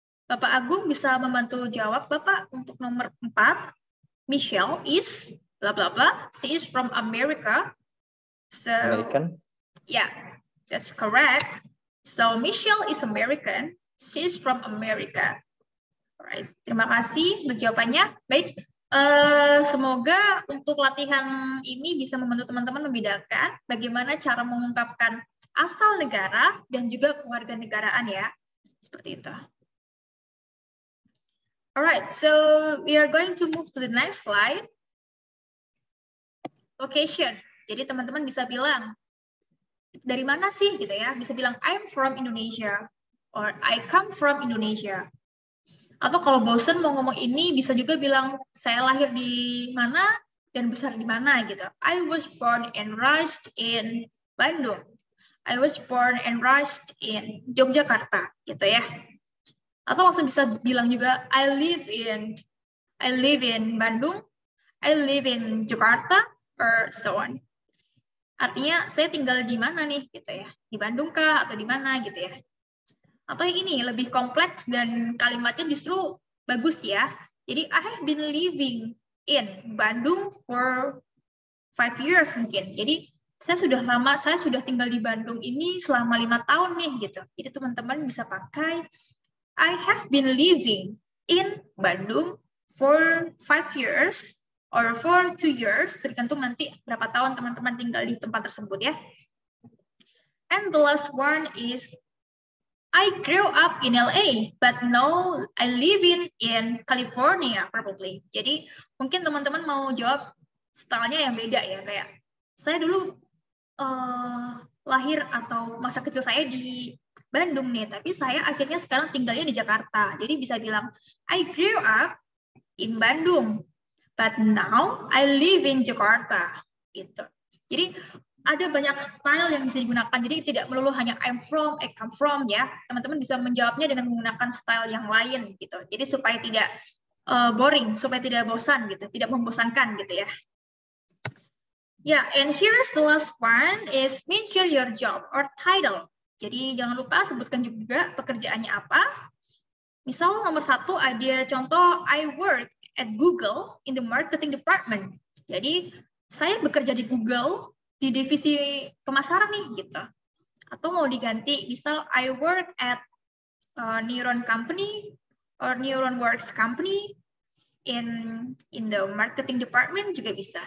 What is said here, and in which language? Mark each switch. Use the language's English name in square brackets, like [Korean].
[Indonesian] Bapak Agung bisa membantu jawab Bapak untuk nomor 4. [English] Michelle is blah, blah, blah. She is from America. So, American? Yeah, that's correct. So Michelle is American. She's from America. Alright, [Indonesian] terima kasih untuk jawabannya. Baik, semoga untuk latihan ini bisa membantu teman-teman membedakan bagaimana cara mengungkapkan asal negara dan juga kewarganegaraan ya. Seperti itu. [English] Alright, so we are going to move to the next slide. Location. [Indonesian] Jadi teman-teman bisa bilang, dari mana sih gitu ya? Bisa bilang [English] I'm from Indonesia or I come from Indonesia. [Indonesian] Atau kalau bosen mau ngomong ini bisa juga bilang saya lahir di mana dan besar di mana gitu. [English] I was born and raised in Bandung. I was born and raised in Yogyakarta [Indonesian] gitu ya. Atau langsung bisa bilang juga [English] I live in Bandung, I live in Jakarta or so on. [Indonesian] Artinya saya tinggal di mana nih gitu ya. Di Bandung kah atau di mana gitu ya. Atau yang ini lebih kompleks dan kalimatnya justru bagus ya. [English] Jadi I have been living in Bandung for 5 years [Indonesian] mungkin. Jadi saya sudah tinggal di Bandung ini selama 5 tahun nih gitu. Jadi teman-teman bisa pakai [English] I have been living in Bandung for 5 years or for 2 years, [Indonesian] tergantung nanti berapa tahun teman-teman tinggal di tempat tersebut ya. [English] And the last one is I grew up in LA, but now I live in California probably. [Indonesian] Jadi mungkin teman-teman mau jawab stylenya yang beda ya, kayak saya dulu lahir atau masa kecil saya di Bandung nih, tapi saya akhirnya sekarang tinggalnya di Jakarta. Jadi bisa bilang [English] I grew up in Bandung, but now I live in Jakarta. Gitu. [Indonesian] Jadi ada banyak style yang bisa digunakan. Jadi tidak melulu hanya [English] I'm from, I come from [Indonesian] ya. Teman-teman bisa menjawabnya dengan menggunakan style yang lain gitu. Jadi supaya tidak boring, supaya tidak bosan gitu, tidak membosankan gitu ya. [English] Yeah, and here is the last one is mention your job or title. [Indonesian] Jadi jangan lupa sebutkan juga pekerjaannya apa. Misal nomor 1 ada contoh [English] I work at Google in the marketing department. [Indonesian] Jadi saya bekerja di Google di divisi pemasaran nih gitu. Atau mau diganti misal [English] I work at Neuron company or Neuron Works company in the marketing department [Indonesian] juga bisa.